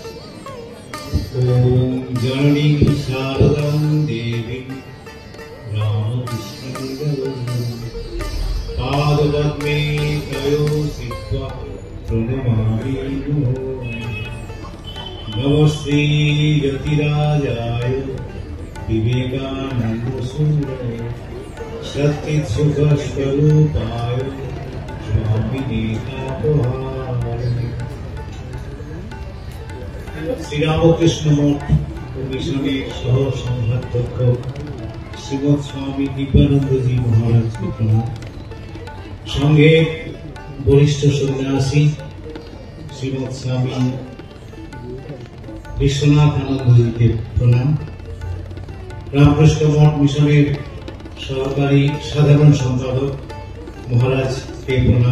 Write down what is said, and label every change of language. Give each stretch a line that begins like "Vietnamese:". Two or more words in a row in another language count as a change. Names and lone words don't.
Sanskrit: जननीं शारदां देवीं पादपद्मे तयो सिक्त्वा प्रणमामि नमस्ते यतिराजाय विवेकानन्दसूरये सच्चित्सुखस्वरूपाय स्वामिने तापहारिणे।
Bangla: श्री रामकृष्ण मठ मिशনের সহ সংঘাধ্যক্ষ শ্রীমৎ স্বামী দিব্যানন্দজি মহারাজকে প্রণাম। সঙ্গে বরিষ্ঠ সন্ন্যাসী শ্রীমৎ স্বামী বিশ্বনাথ আনন্দজিকে প্রণাম। রামকৃষ্ণ মঠ মিশনের সহকারী সাধারণ সম্পাদক মহারাজকে প্রণাম।